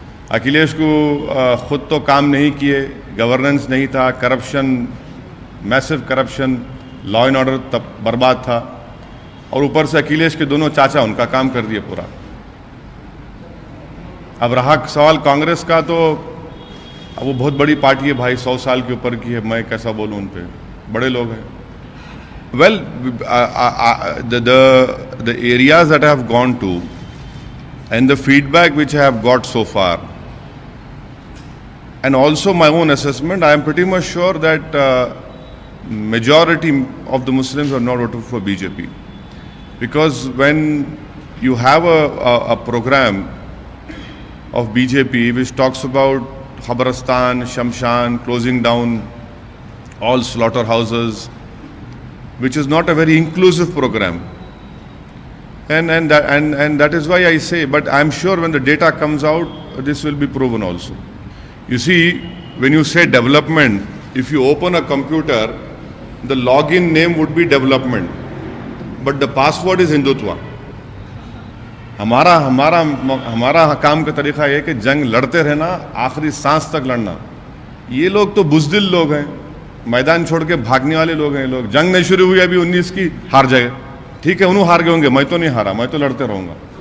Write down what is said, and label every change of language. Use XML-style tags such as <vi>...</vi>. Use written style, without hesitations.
<ur>اکھلیش کو خود تو کام نہیں کیے, گورننس نہیں تھا, corruption, Meesho corruption, law and order تب برباد تھا, اور اوپر سے اکھلیش کے دونوں چاچا ان کا کام کر دیا پورا. اب رہا سوال کانگریس کا, تو اب وہ بہت بڑی پارٹی ہے بھائی, 100 سال کے اوپر کی ہے, میں کیسا بولوں ان پہ, بڑے لوگ ہیں.</ur> <en>Well the areas that I have gone to and the feedback which I have got so far and also my own assessment, I am pretty much sure that majority of the Muslims are not voted for BJP. Because when you have a program of BJP which talks about Khabristan, Shamshan, closing down all slaughterhouses, which is not a very inclusive program, and that is why I say, but I am sure when the data comes out, this will be proven also. You see, when you say development, if you open a computer, the login name would be development, but the password is Hindutva.</en> <ur>ہمارا کام کا طریقہ یہ ہے کہ جنگ لڑتے رہنا, آخری سانس تک لڑنا. یہ لوگ تو بزدل لوگ ہیں, میدان چھوڑ کے بھاگنے والے لوگ ہیں. لوگ جنگ نہیں شروع ہوئی ابھی 19 کی, ہار جائے, ٹھیک ہے, انہوں ہار گئے ہوں گے, میں تو نہیں ہارا, میں تو لڑتے رہوں گا.</ur>